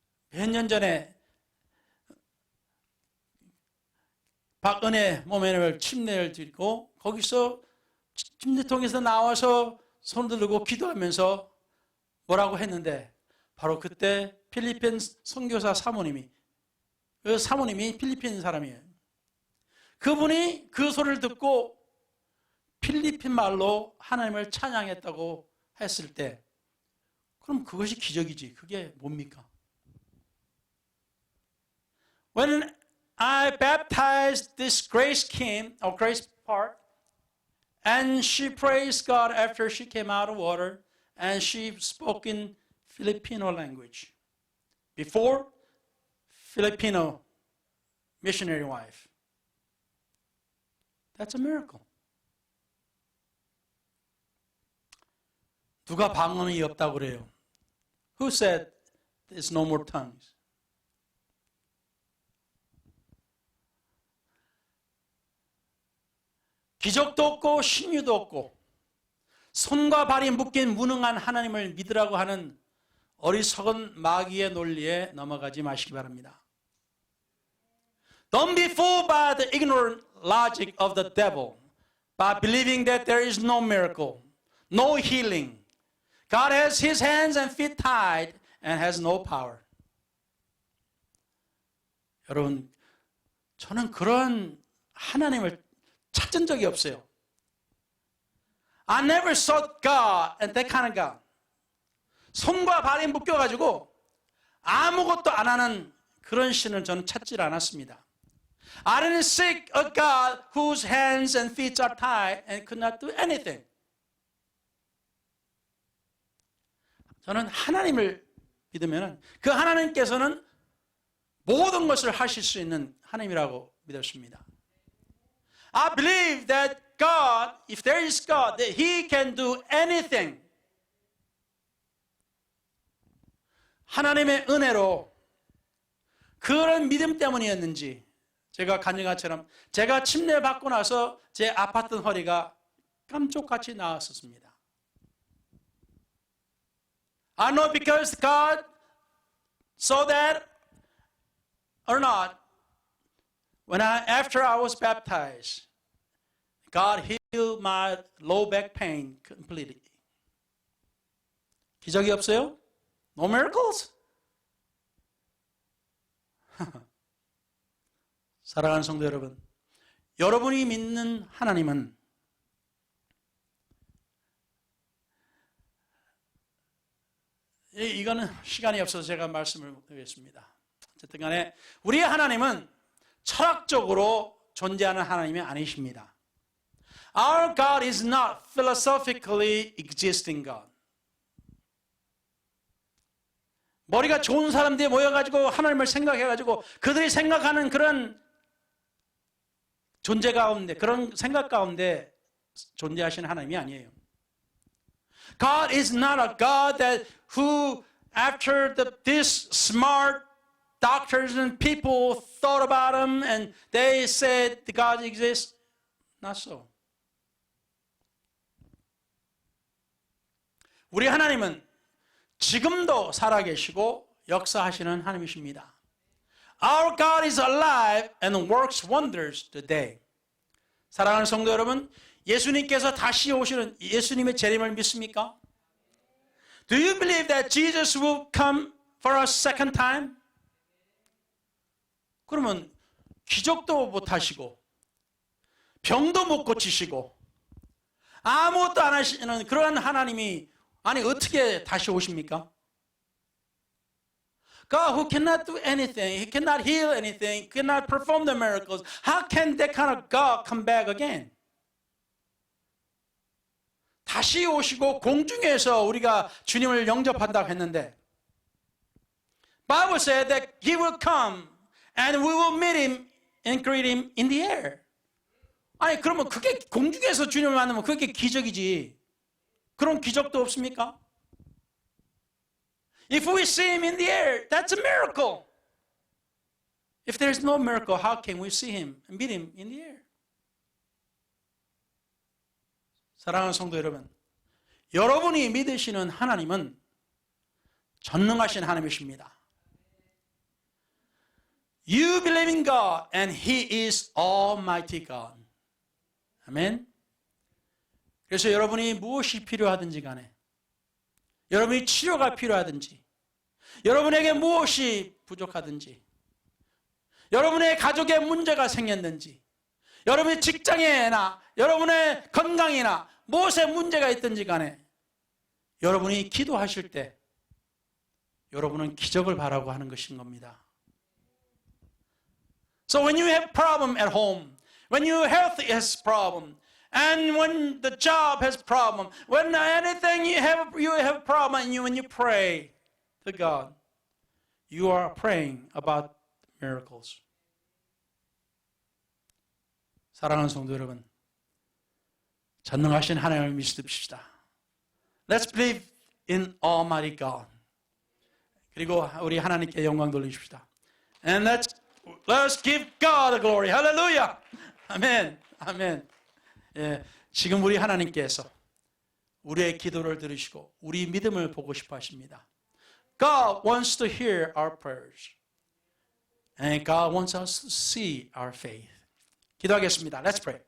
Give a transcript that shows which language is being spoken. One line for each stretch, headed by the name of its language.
Korean: 몇 년 전에 박은혜 몸에 침례를 드리고 거기서 침례통에서 나와서 손 들고 기도하면서 뭐라고 했는데 바로 그때 필리핀 선교사 사모님이 그 사모님이 필리핀 사람이에요. 그분이 그 소리를 듣고 필리핀 말로 하나님을 찬양했다고 했을 때 그럼 그것이 기적이지. 그게 뭡니까?
English: When I baptized this Grace Kim, or Grace Park, and she praised God after she came out of water, and she spoke in Filipino language. Before, Filipino missionary wife. That's a miracle.
Korean: 누가 방언이 없다고 그래요?
English: Who said there's no more tongues?
Korean: 기적도 없고 신유도 없고 손과 발이 묶인 무능한 하나님을 믿으라고 하는 어리석은 마귀의 논리에 넘어가지 마시기 바랍니다.
English: Don't be fooled by the ignorant logic of the devil by believing that there is no miracle, no healing. God has his hands and feet tied and has no power.
Korean: 여러분, 저는 그런 하나님을 찾은 적이 없어요.
English: I never sought God and that kind of God.
Korean: 손과 발이 묶여가지고 아무것도 안 하는 그런 신을 저는 찾질 않았습니다.
English: I didn't seek a God whose hands and feet are tied and could not do anything.
Korean: 저는 하나님을 믿으면 그 하나님께서는 모든 것을 하실 수 있는 하나님이라고 믿었습니다.
English: I believe that God, if there is God, that He can do anything.
Korean: 하나님의 은혜로 그런 믿음 때문이었는지 제가 간증한처럼 제가 침례 받고 나서 제 아팠던 허리가 깜짝같이 나았었습니다.
English: I know because God saw that or not. After I was baptized, God healed my low back pain completely.
Korean: 기적이 없어요?
English: No miracles?
Korean: 사랑하는 성도 여러분, 여러분이 믿는 하나님은 이거는 시간이 없어서 제가 말씀을 드리겠습니다. 어쨌든 간에 우리의 하나님은 철학적으로 존재하는 하나님이 아니십니다.
English: Our God is not philosophically existing God.
Korean: 머리가 좋은 사람들이 모여가지고 하나님을 생각해가지고 그들이 생각하는 그런 존재 가운데, 그런 생각 가운데 존재하시는 하나님이 아니에요.
English: God is not a God that who after these smart doctors and people thought about him and they said God exists. Not so.
Korean: 우리 하나님은 지금도 살아계시고 역사하시는 하나님이십니다.
English: Our God is alive and works wonders today.
Korean: 사랑하는 성도 여러분, 예수님께서 다시 오시는 예수님의 재림을 믿습니까?
English: Do you believe that Jesus will come for a second time?
Korean: 그러면 기적도 못 하시고 병도 못 고치시고 아무것도 안 하시는 그러한 하나님이 아니 어떻게 다시 오십니까?
English: God who cannot do anything, He cannot heal anything, cannot perform the miracles. How can that kind of God come back again?
Korean: 다시 오시고 공중에서 우리가 주님을 영접한다고 했는데
English: Bible said that He will come and we will meet Him and greet Him in the air.
Korean: 아니 그러면 그게 공중에서 주님을 만나면 그게 기적이지. 그런 기적도 없습니까?
English: If we see Him in the air, that's a miracle. If there's no miracle, how can we see Him and meet Him in the air?
Korean: 사랑하는 성도 여러분, 여러분이 믿으시는 하나님은 전능하신 하나님이십니다.
English: You believe in God and He is Almighty God.
Korean: 아멘. 그래서 여러분이 무엇이 필요하든지 간에 여러분이 치료가 필요하든지 여러분에게 무엇이 부족하든지 여러분의 가족에 문제가 생겼는지 여러분의 직장에나 여러분의 건강이나 무엇에 문제가 있든지 간에 여러분이 기도하실 때 여러분은 기적을 바라고 하는 것인 겁니다.
English: So when you have problem at home, when your health has problem, and when the job has problem, when anything you have problem, and when you pray to God, you are praying about miracles.
Korean: 사랑하는 성도 여러분, 전능하신 하나님을 믿읍시다.
English: Let's believe in Almighty God.
Korean: 그리고 우리 하나님께 영광 돌리십시다.
English: And let's give God the glory.
Korean: Hallelujah. 아멘. 아멘. 예, 지금 우리 하나님께서 우리의 기도를 들으시고 우리 믿음을 보고 싶어 하십니다.
English: God wants to hear our prayers. And God wants us to see our faith.
Korean: 기도하겠습니다.
English: Let's pray.